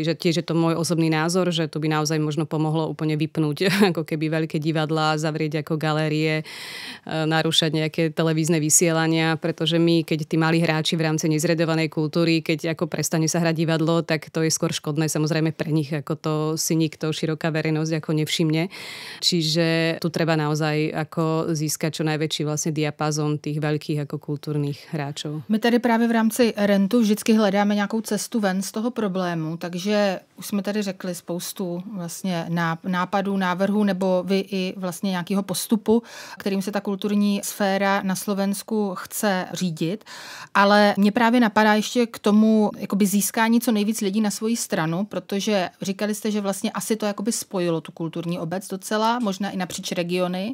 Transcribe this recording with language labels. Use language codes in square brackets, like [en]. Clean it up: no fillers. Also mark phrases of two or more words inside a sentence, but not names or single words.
[sk] Že tiež je to môj osobný názor, že to by naozaj možno pomohlo úplne vypnúť ako keby veľké divadlá, zavrieť ako galérie, narúšať nejaké televízne vysielania, pretože my, keď tí malí hráči v rámci nezredovanej kultúry, keď ako prestane sa hrať divadlo, tak to je skôr škodné samozrejme pre nich, ako to si nikto, široká verejnosť ako nevšimne. Čiže tu treba naozaj ako získať čo najväčší vlastne diapazon tých veľkých ako kultúrnych hráčov. [cs] My tady právě v rámci rentu vždycky hledáme nějakou cestu ven z toho problému, takže už jsme tady řekli spoustu vlastně nápadů, návrhů nebo vy i vlastně nějakého postupu, kterým se ta kulturní sféra na Slovensku chce řídit, ale mě právě napadá ještě k tomu jakoby získání co nejvíc lidí na svoji stranu, protože říkali jste, že vlastně asi to jakoby spojilo tu kulturní obec docela, možná i napříč regiony.